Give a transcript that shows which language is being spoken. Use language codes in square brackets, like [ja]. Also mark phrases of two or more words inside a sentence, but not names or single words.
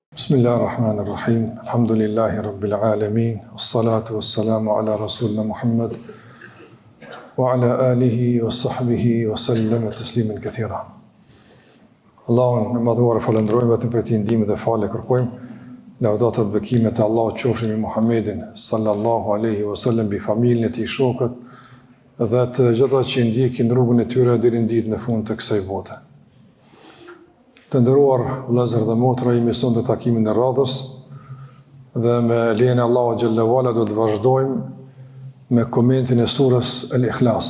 [ar] بسم الله الرحمن الرحيم. الحمد لله رب العالمين. والصلاة والسلام على رسولنا محمد وعلى آله وصحبه وسلم تسليما كثيرا. [sq] Allahun e madhuar falendrojmë vetëm për të ndihmën dhe falë kërkojmë. Lavdatat bekimet e Allahut qofshin me Muhammedin [ar] صلى الله عليه وسلم, [sq] bi familjen e tij, shokët dhe të gjitha që ndjekin rrugën e tyre deri në ditën e fundit të kësaj bote. Të nderuar vëllezër dhe motra, jemi sonte në takimin e radhës dhe me lejen e Allahut [ar] جل وعلا [sq] do të vazhdojmë me komentin e surës Al-Ikhlas.